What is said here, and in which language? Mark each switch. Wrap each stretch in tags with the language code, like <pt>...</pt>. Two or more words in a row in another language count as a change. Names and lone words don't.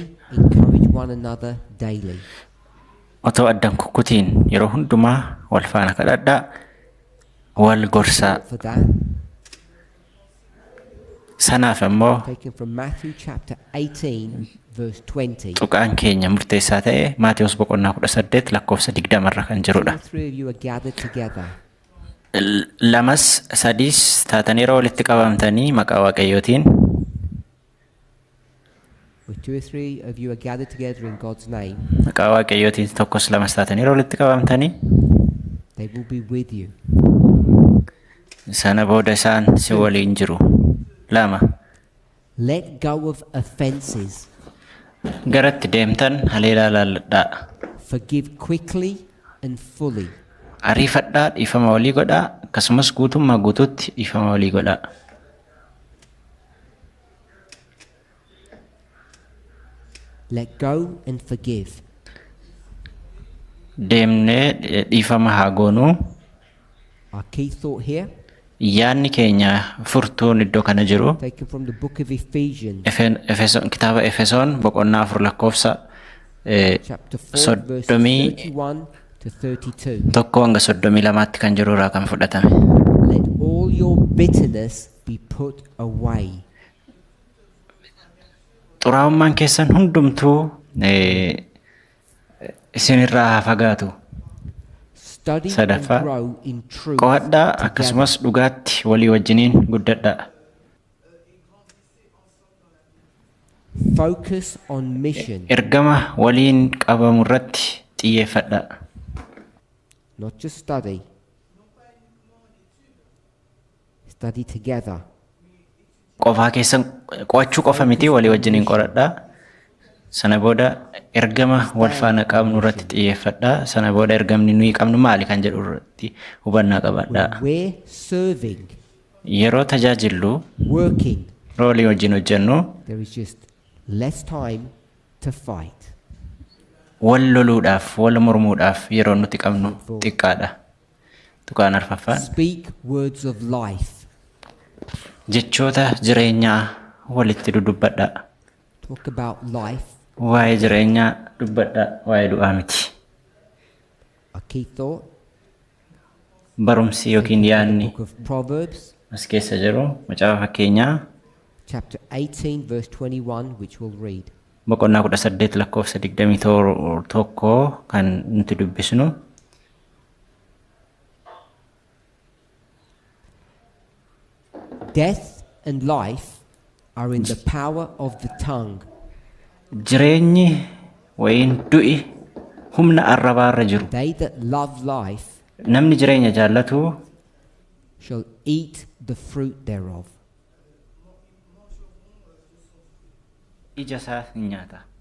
<en>Encourage one another daily.</en> <om>Otoo addaan kukkutiin yeroo hundumaa wal faana kadhadhaa. Wal gorsaa.</om> <en>For that,</en> <om>Sanaaf immoo</om> <en>taken from Matthew chapter 18, verse 20.</en> <om>tuqaan keenya murteessaa ta'e Maatewos boqonnaa 18 lakkoofsa 20 irra kan jirudha.</om> <en>3 of you are gathered together.</en> <om>Lamas sadiis taatanii yeroo walitti qabamtanii maqaa Waaqayyootiin</om> <en>With 2 or 3 of you are gathered together in God's name,</en> <om>maqaa Waaqayyootiin tokkos lamas taatanii yeroo walitti qabamtanii</om> <en>they will be with you.</en> <om>sana booda isaan si waliin jiru. Lama</om> <en>Let go of offenses.</en> <om>garatti deemtan haleelaa laalladhaa.</om> <en>Forgive quickly and fully.</en> <om>Ariifadhaa, dhiifama walii godhaa, akkasumas guutummaa guutuutti dhiifama walii godhaa.</om> <en>Let go and forgive.</en> <om>Deemnee dhiifama haa goonuu.</om> <en>Our key thought here,</en> <om>Yaanni keenya furtuun iddoo kana jiru.</om> <en>taken from the book of Ephesians,</en> <om>Kitaaba Efesoon boqonnaa 4 lakkoofsa</om> <en>chapter 4, verses 31 to 32.</en> <om>tokko hanga 32tti kan jiru irraa kan fudhatame.</om> <en>Let all your bitterness be put away.</en> <om>Xuraa'ummaan keessan hundumtuu isinirraa haa fagaatu.</om> <en>Study and</en> <om>Sadaffaa</om> <en>grow in truth.</en> <om>qo'adhaa</om> <en>together.</en> <om>akkasumas dhugaatti walii wajjiniin guddadhaa.</om> <en>Focus on mission,</en> <om>Ergama waliin qabamu irratti xiyyeeffadhaa.</om> <en>not just study. Study together.</en> <om>Qofaa keessan qo'achuu qofa miti walii wajjiniin qoradhaa. Sana booda ergama wal faana qabnu irratti xiyyeeffadhaa. Sana booda ergamni nuyi qabnu maali kan jedhu irratti hubannaa qabaadhaa.</om> <en>When we're serving,</en> <om>Yeroo tajaajillu</om> <en>working,</en> <om>walii wajjin hojjennu</om> <en>there is just less time to fight.</en> <om>wal loluudhaaf wal mormuudhaaf yeroo nuti qabnu xiqqaadha. Tuqaan arfaffaan</om> <en>Speak words of life.</en> <om>jechoota jireenyaa walitti dudubbadhaa.</om> <en>Talk about life.</en> <om>Waa'ee jireenyaa dubbadhaa, waa'ee du'aa miti.</om> <en>A key thought.</en> <om>Barumsi yookiin yaadni</om> <en>Book of Proverbs,</en> <om>as keessa jiru macaafa fakkeenyaa</om> <en>chapter 18, verse 21, which we'll read.</en> <om>boqonnaa 18 lakkoofsa 21 kan nuti dubbisnu.</om> <en>Death and life are in the power of the tongue.</en> <om>Jireenyi wayin du'i humna arrabaarra jiru.</om> <en>They that love life</en> <om>Namni jireenya jaallatu</om> <en>shall eat the fruit thereof.</en> <om>ija isaa ni nyaata.</om>